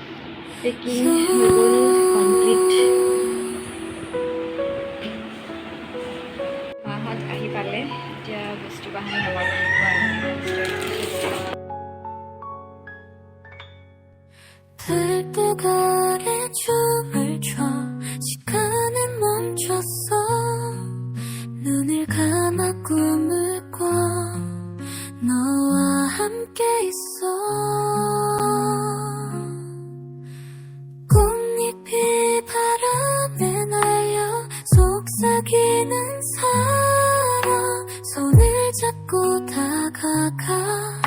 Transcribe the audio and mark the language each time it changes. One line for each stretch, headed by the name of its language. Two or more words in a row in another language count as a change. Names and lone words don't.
English: packing complete
Assamese: লাগিলে এতিয়া বস্তু বাহানি ল'ব লাগিব আৰু
Korean: 들뜨거리 춤을 춰 시간은 멈췄어 눈을 감아 꿈을 꿔 너와 함께 있어 꽃잎이 바람에 날려 속삭이는 사랑 손을 잡고 다가가